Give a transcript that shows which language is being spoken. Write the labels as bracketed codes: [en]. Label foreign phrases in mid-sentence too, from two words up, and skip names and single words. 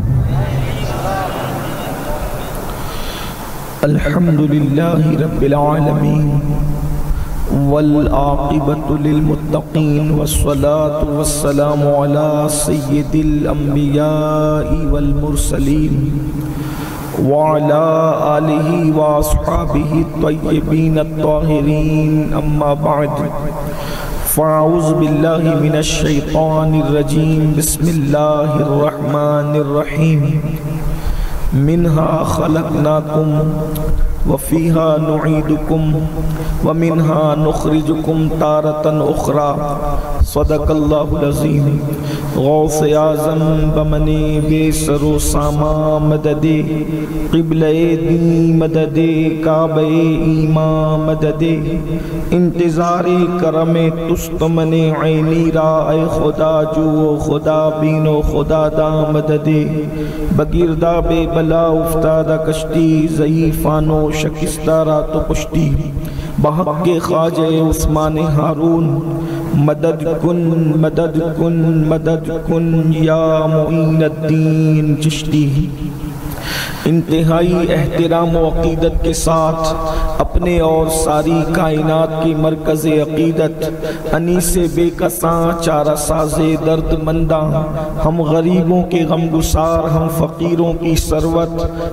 [ar] الحمد للہ رب العالمین والعاقبۃ للمتقین والصلاة والسلام علی سید الانبیاء والمرسلین وعلی آلہ واصحابہ الطیبین الطاہرین، اما بعد فاعوذ باللہ من الشیطان الرجیم، بسم اللہ الرحمن الرحیم۔ منہا خلقناکم وفیہا نعیدکم ومنہا نخرجکم تارۃ اخری، صدق اللہ العظیم۔ [fa] غوث اعظم بمن بے سر و ساما مدد، قبلہ دین مدد، کعبہ ایمان مدد، انتظار کرم تست من عینی را، اے خدا جو خدا بین و خدا دا مدد۔ بگردہ بے بلا افتادہ کشتی، ضعیفان و شکستہ را تو پشتی، بحق خواجہ عثمان ہارون، مدد کن مدد کن مدد کن یا معین الدین چشتی۔ [ur] انتہائی احترام و عقیدت کے ساتھ اپنے اور ساری کائنات کی مرکز عقیدت، انیس بے کساں چارہ ساز درد منداں، ہم غریبوں کے غم گسار، ہم فقیروں کی ثروت،